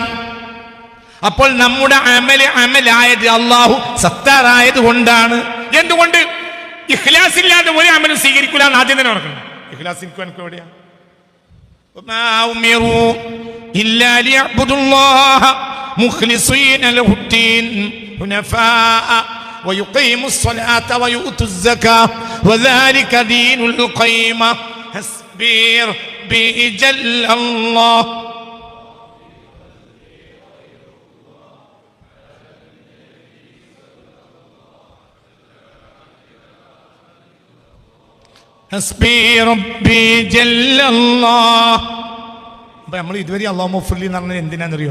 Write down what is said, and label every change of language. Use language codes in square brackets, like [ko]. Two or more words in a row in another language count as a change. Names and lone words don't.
[ml] അപ്പോൾ നമ്മുടെ അമലായത് അല്ലാഹു സത്താറായത് കൊണ്ടാണ്. എന്തുകൊണ്ട്? ഇഖ്ലാസ് ഇല്ലാതെ ഒരു അമലും സ്വീകരിക്കില്ല എന്ന് ആദ്യം തന്നെ ഓർക്കണം. ഇഖ്ലാസ് എനിക്ക് എവിടെയാ? [ar] وما أمروا إلا ليعبدوا الله مخلصين له الدين حنفاء ويقيموا الصلاة ويؤتوا الزكاة وذلك دين القيمة حسبي ربي جل الله. حسبي ربي جل الله. [ml] അപ്പൊ നമ്മൾ ഇതുവരെ [ar] اللهم اغفر لي [ml] എന്ന് പറഞ്ഞത് എന്തിനാണെന്നറിയോ?